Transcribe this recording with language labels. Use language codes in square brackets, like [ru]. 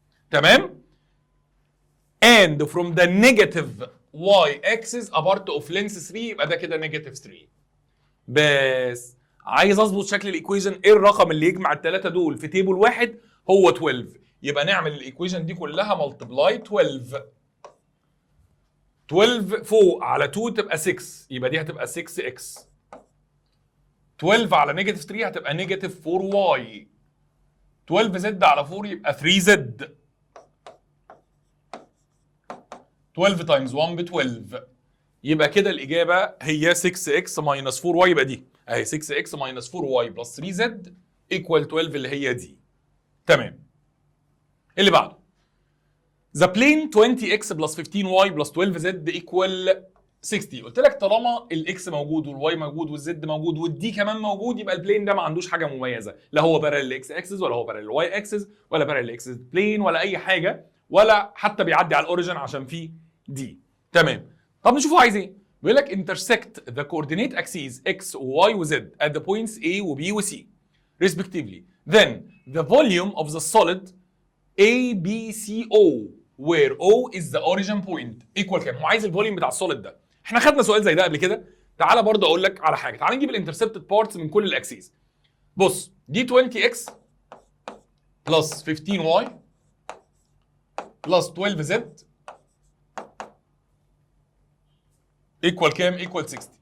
[ar] تمام؟ [en] and from the negative y axis a part of length 3 [ar] يبقى ده كده نيجاتيف 3. بس عايز اظبط شكل الايكويشن. ايه الرقم اللي يجمع الثلاثه دول في تيبل واحد؟ هو 12. يبقى نعمل الايكويشن دي كلها ملتبلاي 12. 12 فوق على 2 تبقى 6 يبقى دي هتبقى 6x. 12 على نيجاتيف 3 هتبقى نيجاتيف 4y. 12 زد على 4 يبقى 3z. 12 تايمز 1 ب 12 يبقى كده الاجابه هي 6x minus 4y. يبقى دي اهي 6x minus 4y plus 3z equal 12 اللي هي دي. تمام. اللي بعده. [en] The plane 20x plus 15y plus 12z equal 60. [ar] قلت لك طالما الاكس موجود والواي موجود والزد موجود والدي كمان موجود يبقى البلين ده ما عندوش حاجه مميزه. لا هو بارل الاكس اكسس ولا هو بارل الواي اكسس ولا بارل الاكس بلين ولا اي حاجه ولا حتى بيعدي على الاوريجن عشان فيه دي. تمام. طب نشوفه عايز ايه. بيقول لك [en] intersect the coordinate axes x و y و z at the points A و B و C respectively. Then the volume of the solid ABCO where O is the origin point equal [ar] كام؟ هو عايز الفوليوم بتاع السوليد ده. احنا خدنا سؤال زي ده قبل كده. تعالى برضه اقول لك على حاجه. تعالى نجيب الانترسبتد بارتس من كل الاكسيز. بص دي [en] 20x plus 15y plus 12z [ar] ايكوال كام؟ ايكوال 60.